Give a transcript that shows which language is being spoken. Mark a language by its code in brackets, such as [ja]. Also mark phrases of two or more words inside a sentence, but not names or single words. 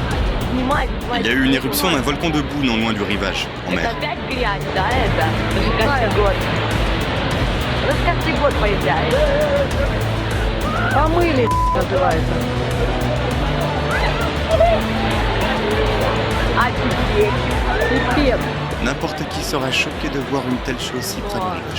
[ru] Снимай, снимай. [fr] Il y a eu une éruption d'un volcan de boue non loin du rivage, en mer. [ru] Это опять грязь, да, это? Это же каждый год. Это же каждый год поезжает. Помыли, называется. А теперь? Пипец. [fr] N'importe qui serait choqué de voir une telle chose si près du rivage.